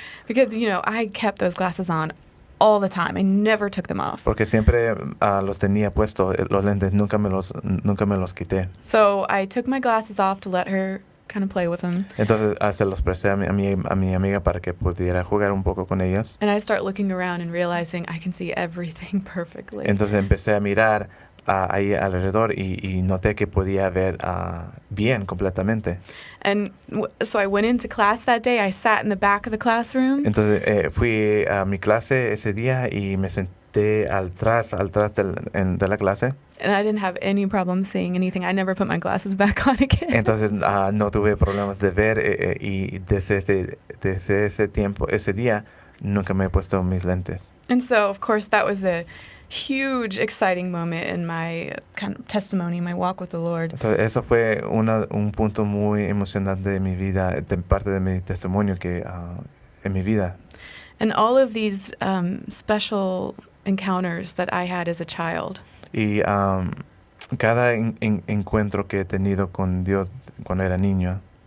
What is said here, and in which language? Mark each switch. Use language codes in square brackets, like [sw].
[en] Because, I kept those glasses on all the time. I never took them off. [es] Porque siempre los tenía puestos, los lentes, nunca me los quité. [en] So I took my glasses off to let her kind of play with them. [es] Entonces se los presté a mi amiga para que pudiera jugar un poco con ellos. [en] And I start looking around and realizing I can see everything perfectly. [es] Entonces empecé a mirar ahí alrededor y noté que podía ver bien completamente. [en] And so I went into class that day. I sat in the back of the classroom. [es] Entonces fui a mi clase ese día y me senté atrás de la clase. [en] And I didn't have any problem seeing anything. I never put my glasses back on again. [es] Entonces no tuve problemas de ver y desde ese día nunca me he puesto mis lentes. [en] And so, of course, that was a huge, exciting moment in my kind of testimony, my walk with the Lord. [es] Entonces, eso fue un punto muy emocionante de mi vida, de parte de mi testimonio en mi vida. [en] And all of these special encounters that I had as a child [es] Y cada encuentro que he tenido con Dios cuando era niño